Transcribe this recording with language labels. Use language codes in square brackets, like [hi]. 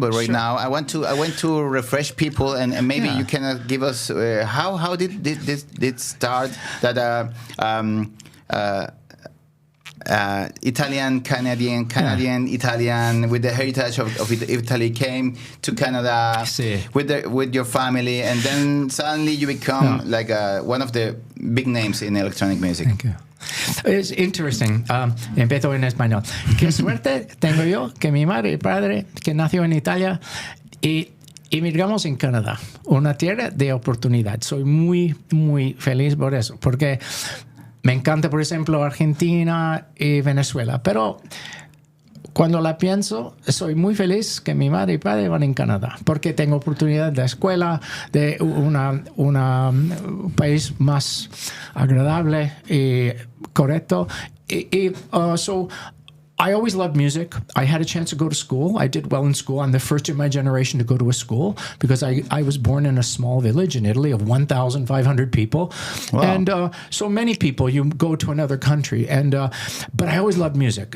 [en] But right now, I want to refresh people, and maybe you can give us how did this start that Italian, Canadian, Italian, with the heritage of Italy, came to Canada with your family, and then suddenly you become like one of the big names in electronic music. Thank you. [es] Es interesting. Empiezo en español. Qué suerte tengo yo que mi madre y padre, que nació en Italia, y emigramos en Canadá, una tierra de oportunidad. Soy muy, muy feliz por eso, porque me encanta, por ejemplo, Argentina y Venezuela, pero cuando la pienso, soy muy feliz que mi madre y padre van en Canadá, porque tengo oportunidad de escuela, de un país más agradable y correcto. [en] So I always loved music. I had a chance to go to school. I did well in school. I'm the first in my generation to go to a school because I was born in a small village in Italy of 1,500 people. Wow. And so many people, you go to another country. But I always loved music.